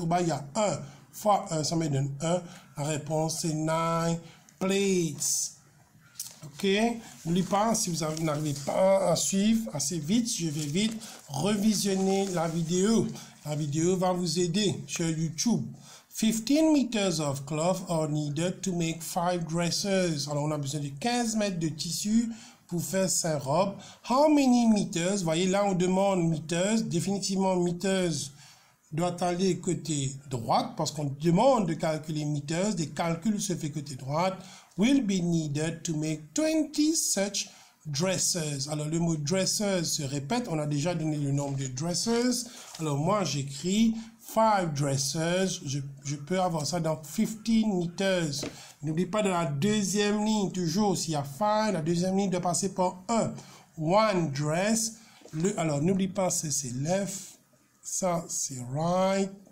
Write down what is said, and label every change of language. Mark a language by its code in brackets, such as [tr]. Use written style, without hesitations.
[fr] Au bas, il y a 1 fois 1, ça me donne 1. La réponse, c'est 9 plates. OK? N'oubliez pas, si vous n'arrivez pas à suivre assez vite, je vais vite revisionner la vidéo. La vidéo va vous aider sur YouTube. [en] 15 meters of cloth are needed to make 5 dresses. [fr] Alors, on a besoin de 15 mètres de tissu pour faire 5 robes. [en] How many meters? [fr] Vous voyez, là, on demande meters. Définitivement, meters doit aller côté droite parce qu'on demande de calculer meters. Des calculs se fait côté droite. [en] Will be needed to make 20 such dresses. [fr] Alors, le mot dresses se répète. On a déjà donné le nombre de dresses. Alors, moi, j'écris 5 dressers, je peux avoir ça dans 15 meters. N'oublie pas de la deuxième ligne, toujours, s'il y a 5, la deuxième ligne doit passer par 1. [en] One dress, [fr] alors n'oublie pas, c'est left, ça c'est right.